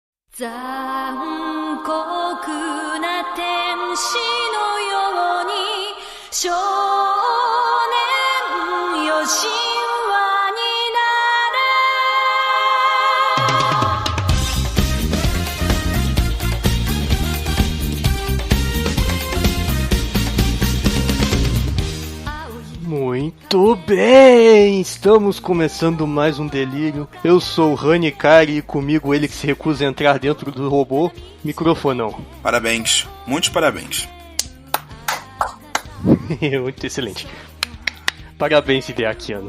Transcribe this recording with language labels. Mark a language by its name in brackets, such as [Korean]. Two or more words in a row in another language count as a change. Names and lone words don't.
[Japanese] 残酷な天使のように少年よ神話になれ。 [Portuguese] Muito bem, estamos começando mais um delírio. Eu sou o Rani Kari e comigo ele que se recusa a entrar dentro do robô, microfonão. Parabéns, muitos parabéns. Muito excelente. Parabéns, Hideakiano.